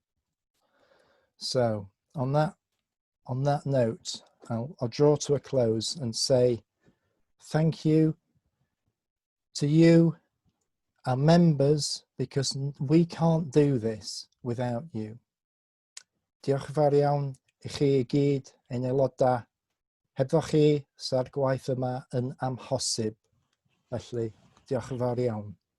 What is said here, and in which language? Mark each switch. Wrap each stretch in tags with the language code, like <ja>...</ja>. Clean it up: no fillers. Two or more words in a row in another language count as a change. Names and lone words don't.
<en>So on that note, I'll draw to a close and say thank you to you, our members, because we can't do this without you.</en> <cy>Diolch yn fawr iawn i chi i gyd ein aelodau. Hebddo chi, sa'r gwaith yma yn amhosib. Felly, diolch yn fawr iawn.</cy>